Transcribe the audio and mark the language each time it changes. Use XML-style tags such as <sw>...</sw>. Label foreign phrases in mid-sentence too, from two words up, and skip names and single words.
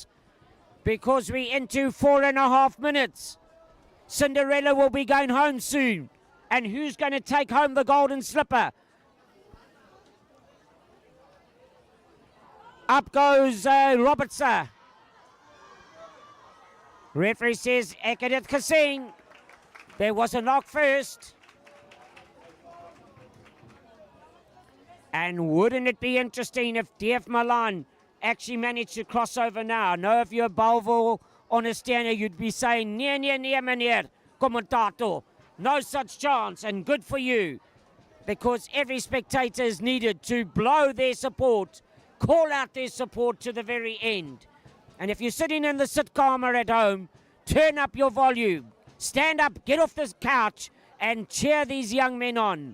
<en>Because we're into 4.5 minutes. Cinderella will be going home soon. And who's going to take home the golden slipper? Up goes Robertson. Referee says,</en> <af>ek het dit gesien.</af> <en>There was a knock first. And wouldn't it be interesting if DF Malan actually managed to cross over now? I know if you're Bellville ondersteuner, you'd be saying,</en> <af>nee, meneer,</af> <en>commentator. No such chance, and good for you. Because every spectator is needed to blow their support, call out their support to the very end. And if you're sitting in the sitcomer at home, turn up your volume. Stand up, get off this couch, and cheer these young men on.</en>